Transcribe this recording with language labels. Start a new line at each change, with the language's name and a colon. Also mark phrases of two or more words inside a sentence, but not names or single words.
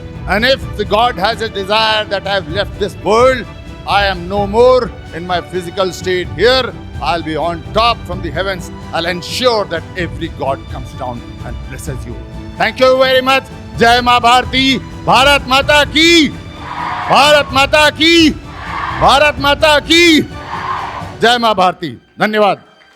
English: And if the God has a desire that I have left this world, I am no more in my physical state here. I'll be on top from the heavens. I'll ensure that every God comes down and blesses you. Thank you very much.
Hindi: जय माँ भारती। भारत माता की. भारत माता की। भारत माता की. जय माँ भारती. धन्यवाद.